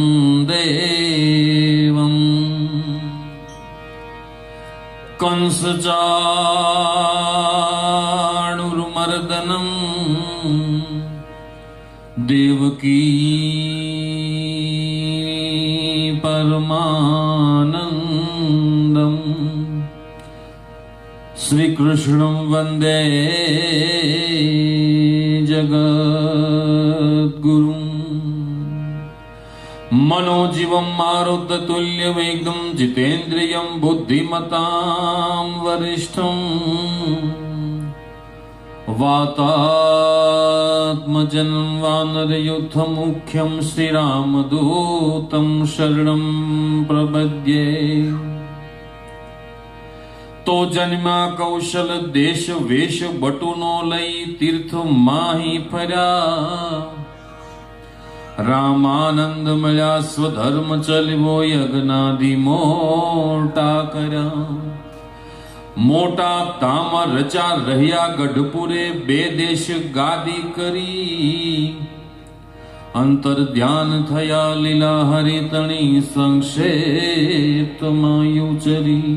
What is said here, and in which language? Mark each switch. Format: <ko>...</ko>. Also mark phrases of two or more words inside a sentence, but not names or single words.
<sa>देवं कंसचाणुर्मर्दनं देवकी परमानंदं श्रीकृष्णं वंदे जगद्गुरुं. मनोजीवं मारुततुल्यवेगं जितेन्द्रियं बुद्धिमतां वरिष्ठं वातात्मजं वानरयूथमुख्यं श्रीरामदूतं शरणं प्रपद्ये.</sa> <gu>તો જન્મા કૌશલ દેશ વેશ બટુનો લઈ તીર્થ માહી ફર્યા. रामानंद મળ્યા સ્વધર્મ ચલવો યજ્ઞાદિ મોટા કર્યા. મોટા ધામ રચા રહ્યા ગઢપુરે, બે દેશ ગાદી કરી. અંતર ધ્યાન થયા લીલા હરિતણી, સંક્ષેપમાં યુચરી.</gu>